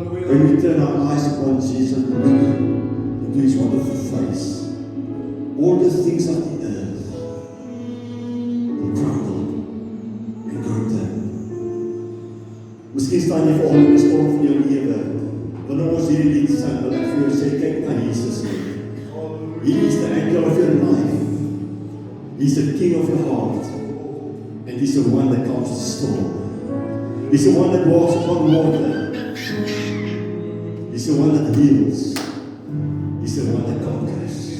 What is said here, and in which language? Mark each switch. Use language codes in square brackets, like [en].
[en] When we turn our eyes upon Jesus and look into His wonderful face, all the things of the earth will crumble and go dim. [af] Miskien staan jy vanoggend in die storm van jou lewe. Wanneer ons hierdie lied sing, wil ek vir jou sê, kyk na Jesus. [en] He is the anchor of your life. He's the king of your heart. And He's the one that calms the storm. He's the one that walks upon water. He's the one that heals. He's the one that conquers.